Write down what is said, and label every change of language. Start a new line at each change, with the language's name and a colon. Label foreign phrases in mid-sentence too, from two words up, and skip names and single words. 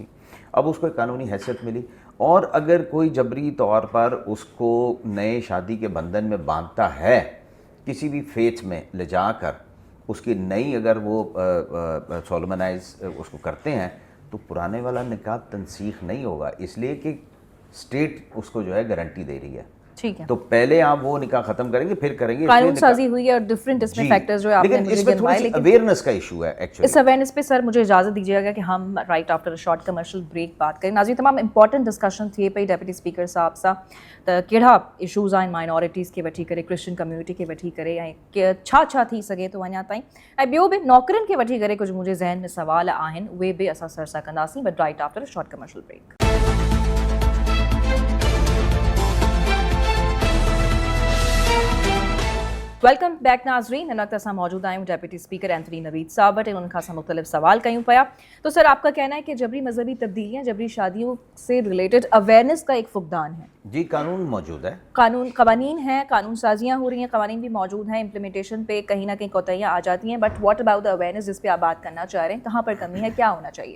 Urdu: اب اس کو ایک قانونی حیثیت ملی, اور اگر کوئی جبری طور پر اس کو نئے شادی کے بندھن میں باندھتا ہے کسی بھی فیتھ میں لے جا کر, اس کی نئی اگر وہ سولمنائز اس کو کرتے ہیں تو پرانے والا نکاح تنسیخ نہیں ہوگا, اس لیے کہ اسٹیٹ اس کو جو ہے گارنٹی دے رہی ہے. ٹھیک ہے, تو پہلے آپ وہ نکاح ختم کریں گے پھر کریں گے. قانون سازی ہوئی ہے اور ڈفرینٹ اس میں فیکٹرز جو آپ نے مجھے گنوائے, لیکن اویئرنیس کا ایشو ہے ایکچولی. اس اویئرنیس پہ سر مجھے اجازت دیجیے گا کہ ہم
English: right after short commercial break
Urdu: بات کریں.
Sindhi: ناظرین تمام
English: important discussion
Sindhi: تھے پئی ڈیپٹی اسپیکر صاحب سا त कहिड़ा इशूज़ आहिनि माइनॉरिटीज़ खे वठी करे,
English: Christian community
Sindhi: खे वठी करे, ऐं छा थी सघे थो अञा ताईं, ऐं ॿियो बि नौकरियुनि खे वठी करे कुझु मुंहिंजे ज़हन में सुवाल आहिनि, उहे बि असां सर सां कंदासीं,
English: But right after a short commercial break. Welcome back नाज़रीन.
Sindhi: हिन वक़्तु असां मौजूद आहियूं
English: Deputy Speaker
Sindhi: एंथनी नवीद साहब वटि, उन्हनि खां असां मुख़्तलिफ़ सवाल कयूं पिया.
Urdu: تو سر آپ کا کہنا ہے کہ جبری مذہبی تبدیلیاں جبری شادیوں سے ریلیٹڈ اویئرنیس کا ایک فقدان ہے. جی، قانون موجود ہے, قوانین ہیں، قانون سازیاں ہو رہی ہیں، قوانین بھی موجود ہیں، امپلیمنٹیشن پہ کہیں نہ کہیں کوتاہیاں آ جاتی ہیں,
English: But what about the awareness
Urdu: جس پہ آپ بات کرنا چاہ رہے ہیں، کہاں پر کمی ہے، کیا ہونا چاہیے?